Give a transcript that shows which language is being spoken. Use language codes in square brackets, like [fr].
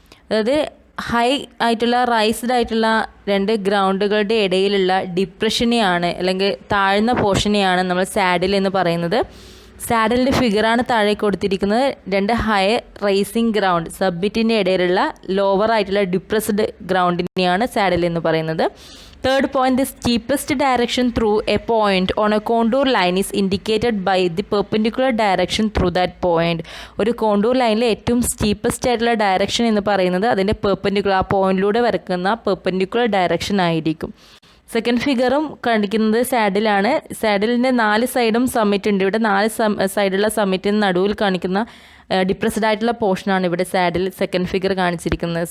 [ml] അതായത് ഹൈ ആയിട്ടുള്ള റൈസ്ഡ് ആയിട്ടുള്ള രണ്ട് ഗ്രൗണ്ടുകളുടെ ഇടയിലുള്ള ഡിപ്രഷനെയാണ് അല്ലെങ്കിൽ താഴ്ന്ന പോർഷനെയാണ് നമ്മൾ സാഡിൽ എന്ന് പറയുന്നത്. സാഡിലിൻ്റെ ഫിഗറാണ് താഴെ കൊടുത്തിരിക്കുന്നത്. രണ്ട് ഹൈ റൈസിങ് ഗ്രൗണ്ട് സബ്മിറ്റിൻ്റെ ഇടയിലുള്ള ലോവർ ആയിട്ടുള്ള ഡിപ്രസ്ഡ് ഗ്രൗണ്ടിനെയാണ് സാഡിൽ എന്ന് പറയുന്നത്. [en] Third point, the steepest direction through a point on a contour line is indicated by the perpendicular direction through that point. [ml] ഒരു കോണ്ടൂർ ലൈനിലെ ഏറ്റവും സ്റ്റീപ്പസ്റ്റ് ആയിട്ടുള്ള ഡയറക്ഷൻ എന്ന് പറയുന്നത് അതിൻ്റെ പെർപെൻഡിക്കുലർ, ആ പോയിന്റിലൂടെ വരക്കുന്ന പെർപെൻഡിക്കുലർ ഡയറക്ഷൻ ആയിരിക്കും. സെക്കൻഡ് ഫിഗറും കാണിക്കുന്നത് സാഡിലാണ്. സാഡിലിൻ്റെ 4 സൈഡും സമ്മിറ്റ് ഉണ്ട്. ഇവിടെ 4 സൈഡുള്ള സമ്മിറ്റിന് നടുവിൽ കാണിക്കുന്ന ഡിപ്രസ്ഡ് ആയിട്ടുള്ള പോർഷനാണ് ഇവിടെ സാഡിൽ സെക്കൻഡ് ഫിഗർ കാണിച്ചിരിക്കുന്നത്.